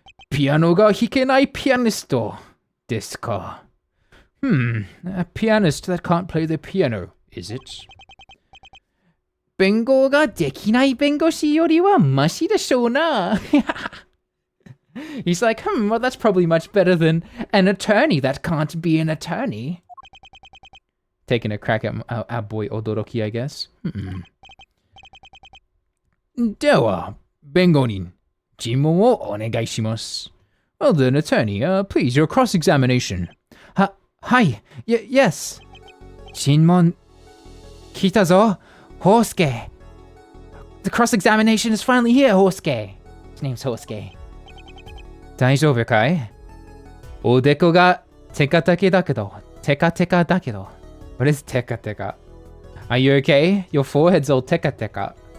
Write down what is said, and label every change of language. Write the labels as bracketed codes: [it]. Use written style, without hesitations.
[ja] ピアノが弾けないピアニストですか。 [en] A pianist that can't play the piano, is it? [ja] 弁護ができない弁護士よりはマシでしょうな。 [en] He's like, well, that's probably much better than an attorney that can't be an attorney. Taking a crack at our boy Odoroki, I guess. [ja] では、弁護人、尋問をお願いします。 [en] Well then, attorney, please, your cross-examination. [ja] はい、 [en] yes. [ja] 尋問、聞いたぞ、Hosuke. [en] The cross-examination is finally here, Hosuke. His name's Hosuke. [ja] 大丈夫かい？おでこがテカテカだけど、テカテカだけど。 [en] What is テカテカ? Are you okay? Your forehead's all テカテカ。